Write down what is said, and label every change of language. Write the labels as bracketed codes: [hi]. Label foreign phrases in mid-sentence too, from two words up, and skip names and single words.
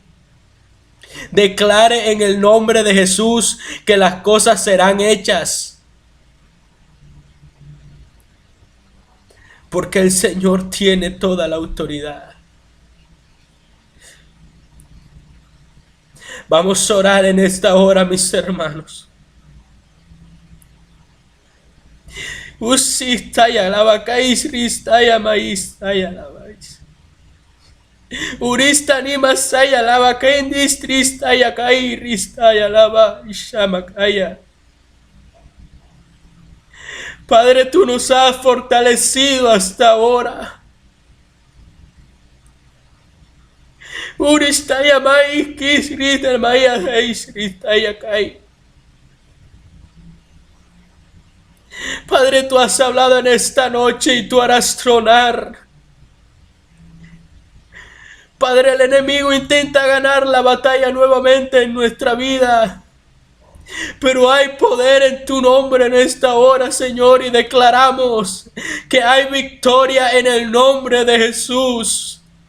[es] Declare en el nombre de Jesús que las cosas serán hechas. Porque el Señor tiene toda la autoridad. Vamos a orar en esta hora, mis hermanos. Usistaya lavakais ristaya maistaya lavais. Urista ni masaya lavakendis tristaya kai ristaya lava shamakaya. Padre, tú nos has fortalecido hasta ahora. Uristaya mai kisrita maya ristaya kai. Padre, tú has hablado en esta noche y tú harás tronar. Padre, el enemigo intenta ganar la batalla nuevamente en nuestra vida. Pero hay poder en tu nombre en esta hora, Señor, y declaramos que hay victoria en el nombre de Jesús.